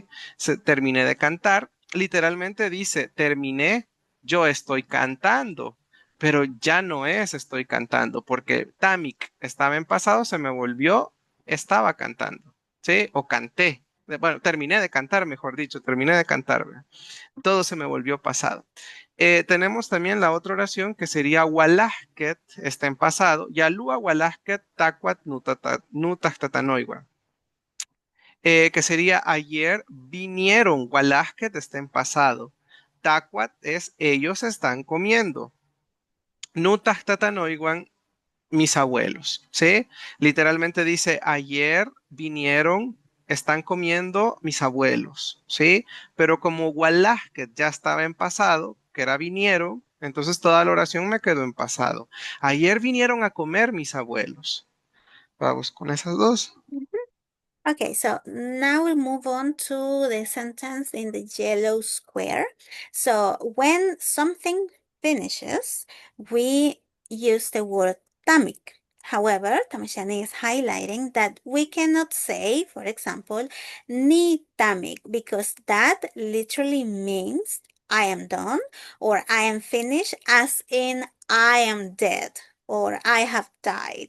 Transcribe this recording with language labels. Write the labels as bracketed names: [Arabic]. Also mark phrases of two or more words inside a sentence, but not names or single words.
[Spanish] Terminé de cantar, literalmente dice, terminé, yo estoy cantando, pero ya no es estoy cantando, porque tamik estaba en pasado, se me volvió, estaba cantando, ¿sí? O canté. Bueno, terminé de cantar, mejor dicho, terminé de cantar. ¿Verdad? Todo se me volvió pasado. Tenemos también la otra oración que sería walahket, está en pasado, [Pipil] yalua walahket takwat nutahtatanoigua, [Spanish] que sería ayer vinieron, walahket está en pasado, takwat es ellos están comiendo, nutahtatanoiguan mis abuelos, ¿sí? Literalmente dice, ayer vinieron, están comiendo mis abuelos, ¿sí? Pero como Walahket ya estaba en pasado, que era vinieron, entonces toda la oración me quedó en pasado. Ayer vinieron a comer mis abuelos. Vamos con esas dos. [English] Okay, so now we'll move on to the sentence in the yellow square. So when something finishes, we use the word tamik. However, Tamashani is highlighting that we cannot say, for example, ni tamik, because that literally means I am done or I am finished, as in I am dead or I have died.